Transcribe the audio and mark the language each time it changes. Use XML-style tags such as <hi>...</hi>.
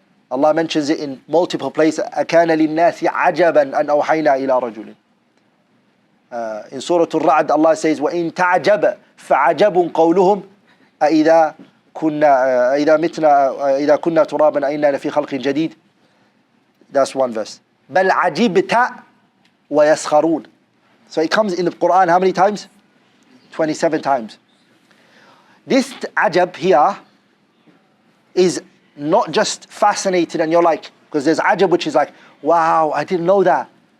<en>Allah mentions it in multiple places.</en> <ar>أَكَانَ لِلنَّاسِ عَجَبًا أَنْ أَوْحَيْنَا إِلَىٰ رَجُلٍ.</ar> <en>In Surah Al-Ra'd, Allah says,</en> <ar>وَإِن تَعْجَبَ فَعَجَبٌ قَوْلُهُمْ أَإِذَا كُنَّا تُرَابًا أَإِنَّا لَفِي خَلْقٍ جَدِيدٍ.</ar> <en>That's one verse.</en> <ar>بَلْ عَجِبْتَ وَيَسْخَرُونَ.</ar> <en>So it comes in the Qur'an how many times? 27 times. This ajab here is not just fascinated and you're like, because there's ajab which is like, wow, I didn't know that.</en>